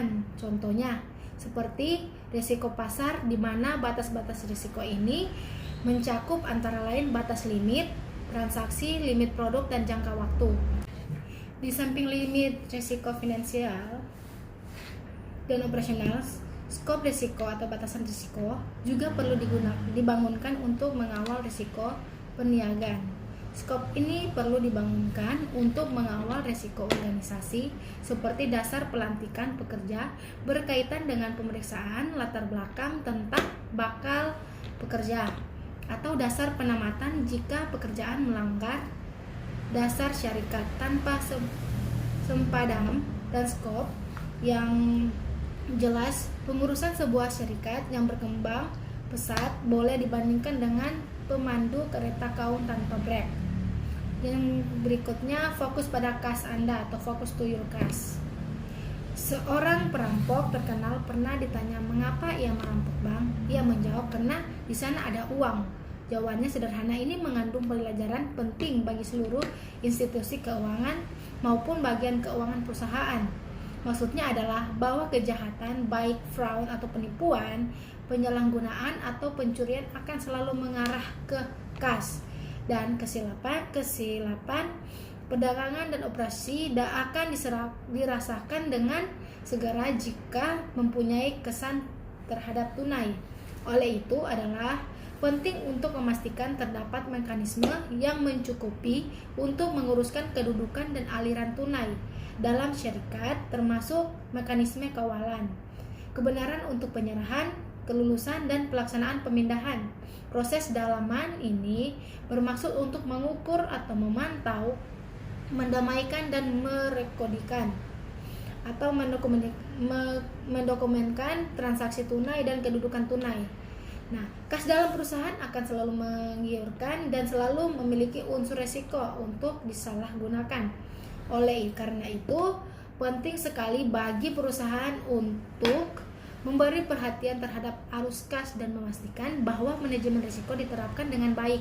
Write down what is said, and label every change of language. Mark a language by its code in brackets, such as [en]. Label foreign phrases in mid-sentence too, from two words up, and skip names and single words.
[id] Contohnya, seperti risiko pasar di mana batas-batas risiko ini mencakup antara lain batas limit, transaksi, limit produk, dan jangka waktu. [ms] Di samping limit risiko finansial dan operasional, skop risiko atau batasan risiko juga perlu dibangunkan untuk mengawal risiko perniagaan. Skop ini perlu dibangunkan untuk mengawal risiko organisasi seperti dasar pelantikan pekerja berkaitan dengan pemeriksaan latar belakang tentang bakal pekerja atau dasar penamatan jika pekerjaan melanggar dasar syarikat tanpa sempadan dan skop yang jelas. Pengurusan sebuah syarikat yang berkembang pesat boleh dibandingkan dengan pemandu kereta kaum tanpa brek. [id] Yang berikutnya, fokus pada kas Anda atau fokus [en] to your cash. [id] Seorang perampok terkenal pernah ditanya mengapa ia merampok bank. Ia menjawab, karena di sana ada uang. Jawabannya sederhana, ini mengandung pelajaran penting bagi seluruh institusi keuangan maupun bagian keuangan perusahaan. Maksudnya adalah bahwa kejahatan, baik fraud atau penipuan, penyalahgunaan atau pencurian akan selalu mengarah ke kas, [ms] dan kesilapan perdagangan dan operasi akan dirasakan dengan segera jika mempunyai kesan terhadap tunai. Oleh itu adalah penting untuk memastikan terdapat mekanisme yang mencukupi untuk menguruskan kedudukan dan aliran tunai dalam syarikat, termasuk mekanisme kawalan, kebenaran untuk penyerahan, kelulusan, dan pelaksanaan pemindahan. Proses dalaman ini bermaksud untuk mengukur atau memantau, mendamaikan, dan merekodikan atau mendokumenkan transaksi tunai dan kedudukan tunai. [id] Nah, kas dalam perusahaan akan selalu menggiurkan dan selalu memiliki unsur resiko untuk disalahgunakan. Oleh karena itu, penting sekali bagi perusahaan untuk memberi perhatian terhadap arus kas dan memastikan bahwa manajemen risiko diterapkan dengan baik.